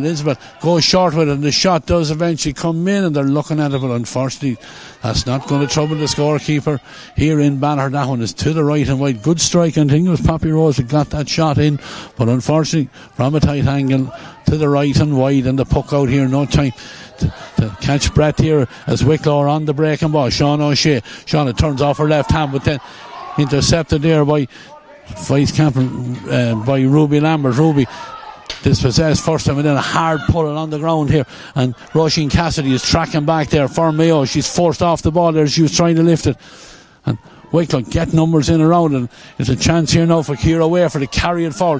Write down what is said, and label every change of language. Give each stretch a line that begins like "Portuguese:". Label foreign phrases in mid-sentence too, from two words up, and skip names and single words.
English: Isabel goes short with it, and the shot does eventually come in, and they're looking at it, but unfortunately that's not going to trouble the scorekeeper here in Banner. That one is to the right and wide. Good strike, and I think it was Poppy Rose that got that shot in, but unfortunately from a tight angle to the right and wide, and the puck out here. No time to catch breath here as Wicklow are on the breaking ball. Sean O'Shea. Shauna turns off her left hand, but then intercepted there by vice captain by Ruby Lambert. Ruby dispossessed first time, and then a hard pull on the ground here, and Roisin Cassidy is tracking back there for Mayo. She's forced off the ball there. She was trying to lift it, and Wicklow get numbers in around, and it's a chance here now for Ciara away for to carry it forward.